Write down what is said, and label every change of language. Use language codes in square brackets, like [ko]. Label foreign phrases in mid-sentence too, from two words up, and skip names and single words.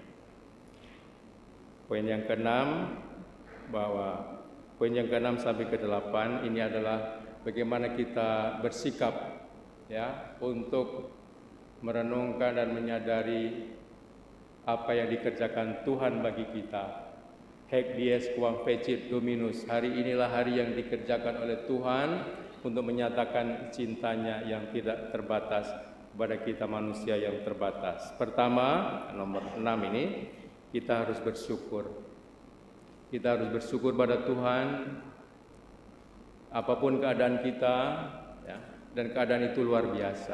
[id] Poin yang keenam, bahwa poin yang ke-6 sampai ke-8 ini adalah bagaimana kita bersikap ya untuk merenungkan dan menyadari apa yang dikerjakan Tuhan bagi kita. [la] Haec dies quam fecit Dominus. [id] Hari inilah hari yang dikerjakan oleh Tuhan untuk menyatakan cintanya yang tidak terbatas kepada kita manusia yang terbatas. Pertama, nomor 6 ini, kita harus bersyukur. Kita harus bersyukur pada Tuhan apapun keadaan kita ya, dan keadaan itu luar biasa.